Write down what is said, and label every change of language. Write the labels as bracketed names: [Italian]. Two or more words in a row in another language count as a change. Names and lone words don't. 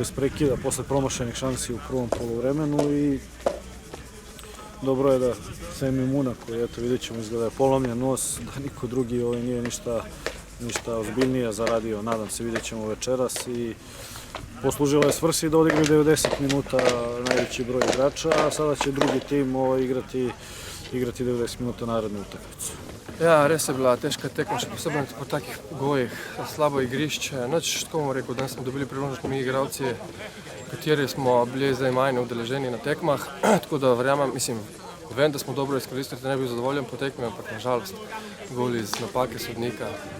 [Serbian] iz prekida posle promašenih šansi u prvom poluvremenu i dobro je da Semi Muna, koji eto vidjet ćemo izgleda je polomljen nos, da niko drugi nije ništa ozbiljnije zaradio, nadam se vidjet ćemo večeras i poslužila je svrsi da odigraju 90 minuta najveći broj igrača, a sada će drugi tim igrati 90 minuta narednu utakmicu. [Slovenian] Ja, res je bila težka tekma, še posebno po takih pogojih, slabo igrišče. Nič, tako bomo rekel, danes smo dobili priložnost mi igralci, kateri smo bili zdaj manj udeleženi na tekmah, tako da verjamem, vem, da smo dobro izkoristili, da ne bi bil zadovoljen po tekmi, ampak nažalost gol iz napake sodnika.